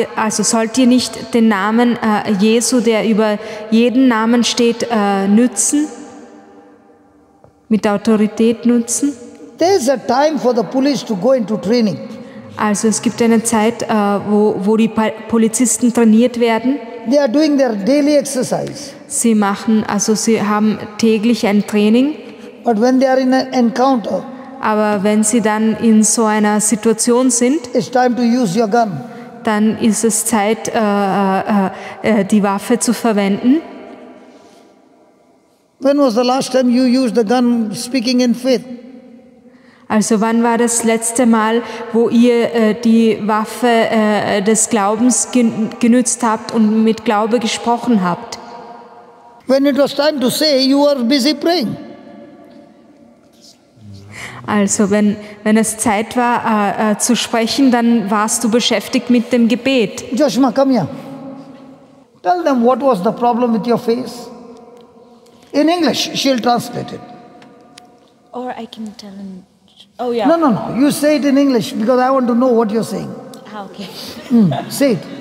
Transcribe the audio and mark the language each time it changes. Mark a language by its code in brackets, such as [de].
[de] Sollt ihr nicht den Namen Jesu, der über jeden Namen steht, nützen? Mit Autorität nutzen? [en] There's a time for the police to go into training. [de] Also es gibt eine Zeit, wo die Polizisten trainiert werden. [en] They are doing their daily exercise. [de] Sie haben täglich ein Training. [en] But when they are in an encounter, [de] aber wenn sie dann in so einer Situation sind, [en] it's time to use your gun. [de] Dann ist es Zeit, die Waffe zu verwenden. [en] When was the last time you used the gun speaking in faith? [de] Also wann war das letzte Mal, wo ihr die Waffe des Glaubens genützt habt und mit Glaube gesprochen habt? [en] When it was time to say, you were busy praying. [de] Also wenn es Zeit war zu sprechen, dann warst du beschäftigt mit dem Gebet. [en] Joshua, come here. Tell them what was the problem with your face. In English, she'll translate it. Or I can tell him. Oh yeah. No. You say it in English because I want to know what you're saying. Okay. Say it.